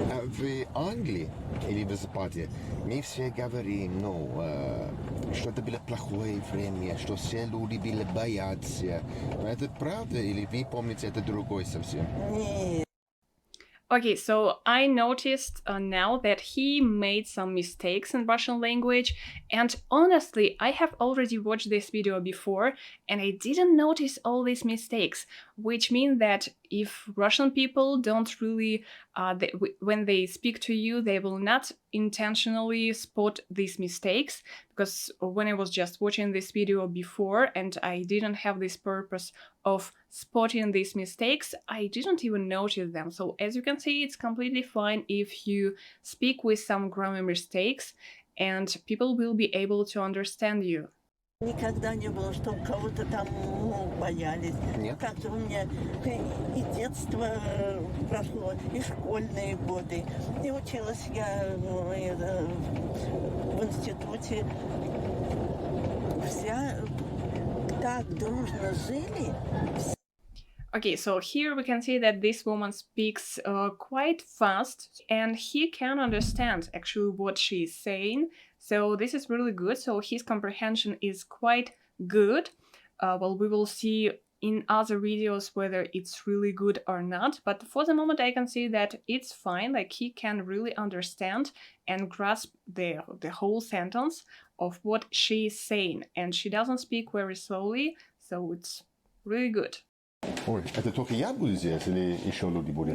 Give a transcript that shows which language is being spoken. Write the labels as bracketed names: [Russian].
[Russian] В Англии или в Западе мы все говорим, что это было плохое время, что все люди были боятся. Это правда или вы помните это другое совсем? [English] Okay, so I noticed now that he made some mistakes in Russian language, and honestly, I have already watched this video before, and I didn't notice all these mistakes, which means that if Russian people don't really, when they speak to you, they will not intentionally spot these mistakes, because when I was just watching this video before and I didn't have this purpose of spotting these mistakes, I didn't even notice them. So as you can see, it's completely fine if you speak with some grammar mistakes, and people will be able to understand you. [Russian] Никогда не было, что кого-то там боялись. Нет? Как-то у меня и детство прошло, и школьные годы. И училась я в институте. Вся так дружно жили. [English] Okay, so here we can see that this woman speaks quite fast, and he can understand actually what she is saying. So this is really good. So his comprehension is quite good. Well, we will see in other videos whether it's really good or not. But for the moment, I can see that it's fine. Like, he can really understand and grasp the whole sentence of what she is saying. And she doesn't speak very slowly, so it's really good. [Russian] Ой, это только я буду здесь или еще люди будут?